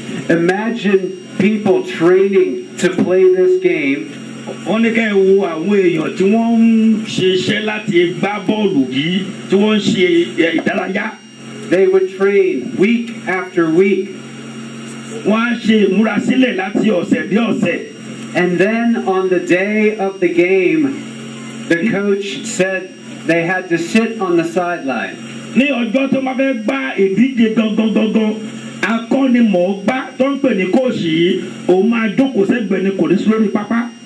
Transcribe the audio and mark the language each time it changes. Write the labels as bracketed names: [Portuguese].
[English] imagine people training to play this game. [Yoruba] wọ́n ní kẹ́ ẹ wo àwọn èèyàn tí wọ́n ń ṣiṣẹ́ láti gbá bọ́ọ̀lù yìí tí wọ́n ń ṣe ìdárayá. [English] They would train week after week. [Yoruba] Wọ́n á ṣe ìmúrasílẹ̀ láti ọ̀sẹ̀ dé ọ̀sẹ̀. [English] And then on the day of the game, the coach said they had to sit on the sideline. [Yoruba] Ní ọjọ́ tó máa fẹ́ gbá ìdíje gangan akọ́nimọ̀ọ́gbá tó ń pè ní kóòṣì yìí òun máa jókòó sẹ́gbẹ̀ẹ́ ni kò ní sí lórí pápá.